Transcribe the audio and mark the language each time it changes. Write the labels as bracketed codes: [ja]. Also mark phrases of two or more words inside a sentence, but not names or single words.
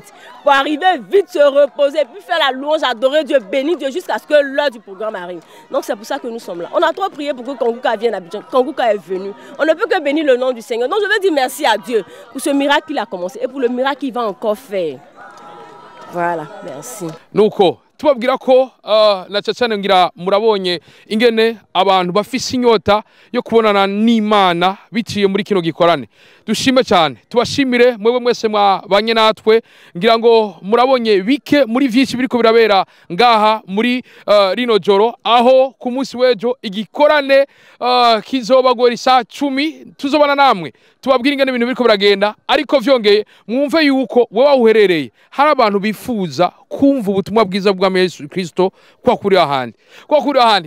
[fr] Pour arriver vite, se reposer, puis faire la louange, adorer Dieu, bénir Dieu jusqu'à ce que l'heure du programme arrive. Donc c'est pour ça que nous sommes là. On a trop prié pour que Kangouka vienne à Abidjan. Kangouka est venu. On ne peut que bénir le nom du Seigneur. Donc je veux dire merci à Dieu pour ce miracle qu'il a commencé et pour le miracle qu'il va encore faire. Voilà, merci. [rn] Nuko tubabwira ko na cyane ngira murabonye ingene abantu bafise inyota yo kubonana n'Imana biciye muri kino gikorane. Dushime cyane, tubashimire mwebwe mwese mwabanye natwe, ngira ngo murabonye bike muri vyinshi biriko birabera ngaha muri rino joro, aho ku munsi wejo igikorane kizobagora isa 10 tuzobana namwe tubabwira ingene ibintu biriko biragenda, ariko vyongeye mwumve yuko wewe uherereye hari abantu bifuza kumva ubutumwa bwiza bwa Yesu Kristo kwa kuri ahandi.